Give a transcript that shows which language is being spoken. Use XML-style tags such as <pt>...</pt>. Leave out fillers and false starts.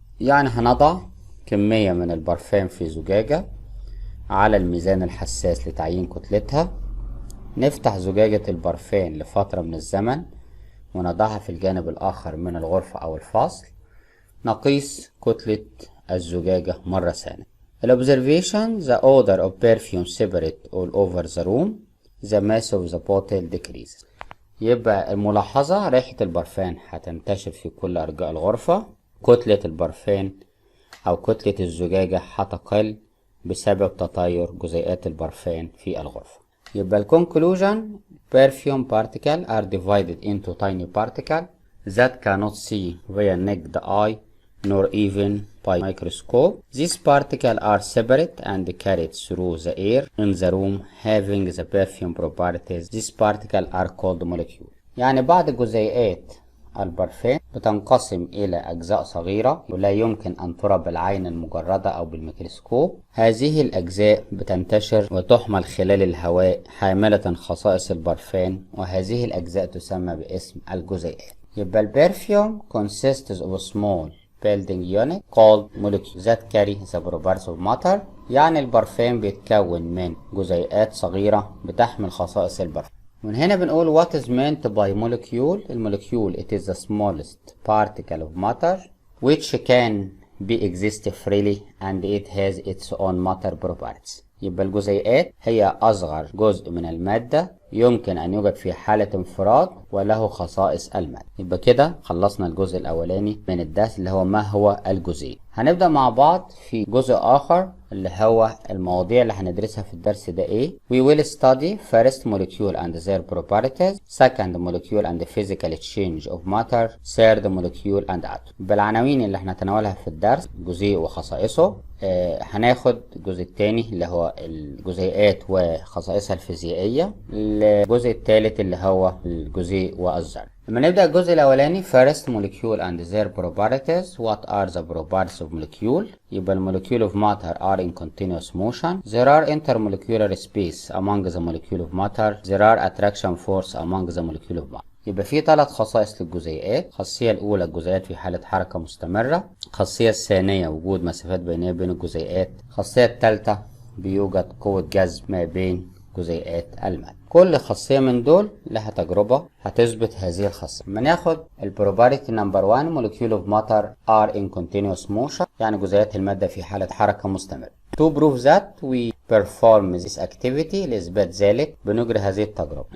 <ar>يعني هنضع كمية من البرفان في زجاجة على الميزان الحساس لتعيين كتلتها. نفتح زجاجة البرفان لفترة من الزمن ونضعها في الجانب الآخر من الغرفة أو الفصل. نقيس كتلة الزجاجة مرة ثانية.</ar> <en>Observation: the odor of perfume separate all over the room. The mass of the bottle decreases.</en> <ar>يبقى الملاحظة: ريحة البرفان هتنتشر في كل أرجاء الغرفة. كتلة البرفان أو كتلة الزجاجة هتقل بسبب تطاير جزيئات البرفان في الغرفة. يبقى الكونكلوجن:</ar> <en>perfume particles are divided into tiny particles that cannot see via naked eye nor even by microscope. These particles are separate and carried through the air in the room having the perfume properties. These particles are called molecules.</en> <ar>يعني بعض جزيئات البرفان بتنقسم إلى أجزاء صغيرة ولا يمكن أن ترى بالعين المجردة أو بالميكروسكوب. هذه الأجزاء بتنتشر وتحمل خلال الهواء حاملة خصائص البرفان، وهذه الأجزاء تسمى باسم الجزيئات. يبقى البرفيوم</ar> <en>consists of a small building unit called molecules that carry the properties of matter.</en> <ar>يعني البرفان بيتكون من جزيئات صغيرة بتحمل خصائص البرفان. من هنا بنقول</ar> <en>what is meant by molecule. المولكيول it is the smallest particle of matter which can be exist freely and it has its own matter properties.</en> <ar>يبقى الجزيئات هي أصغر جزء من المادة يمكن أن يوجد في حالة انفراد وله خصائص المادة. يبقى كده خلصنا الجزء الأولاني من الدرس اللي هو ما هو الجزيء. هنبدأ مع بعض في جزء آخر اللي هو المواضيع اللي هندرسها في الدرس ده ايه.</ar> <en>We will study first molecule and their properties, second molecule and the physical exchange of matter, third molecule and atom.</en> <ar>بالعناوين اللي هنتناولها في الدرس: الجزيء وخصائصه. هناخد الجزء الثاني اللي هو الجزيئات وخصائصها الفيزيائية. الجزء الثالث اللي هو الجزيء والذرة. لما نبدأ الجزء الأولاني</ar> <en>first molecule and their properties. What are the properties of molecule؟ يبقى molecule of matter are in continuous motion. There are intermolecular space among the molecule of matter. There are attraction force among the molecule of matter.</en> <ar>يبقى في 3 خصائص للجزيئات. الخاصية الأولى الجزيئات في حالة حركة مستمرة. الخاصية الثانية وجود مسافات بينية بين الجزيئات. الخاصية الثالثة بيوجد قوة جذب ما بين جزيئات المادة. كل خاصية من دول لها تجربة هتثبت هذه الخاصية. لما ناخد البروبابيلتي نمبر 1</ar> <en>molecule of matter are in continuous motion،</en> <ar>يعني جزيئات المادة في حالة حركة مستمرة.</ar> <en>To prove that we perform this activity،</en> <ar>لإثبات ذلك بنجري هذه التجربة.</ar>